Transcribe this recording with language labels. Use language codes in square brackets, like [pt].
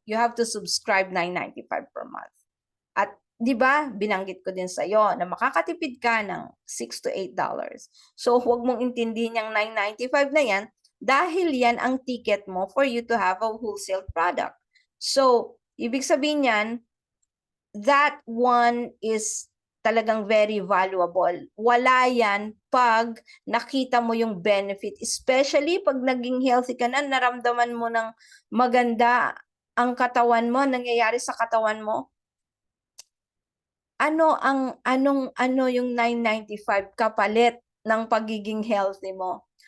[en] You have to subscribe $9.95 per month. [tl] At di ba, binanggit ko din sa iyo na makakatipid ka ng $6 to $8. So, huwag mong intindihin yung $9.95 na yan dahil yan ang ticket mo [en] for you to have a wholesale product. [tl] So, ibig sabihin yan, [en] that one is talagang very valuable. [tl] Wala yan pag nakita mo yung benefit. Especially pag naging healthy ka na, naramdaman mo ng maganda ang katawan mo, nangyayari sa katawan mo. Ano yung 995 kapalit ng pagiging healthy mo?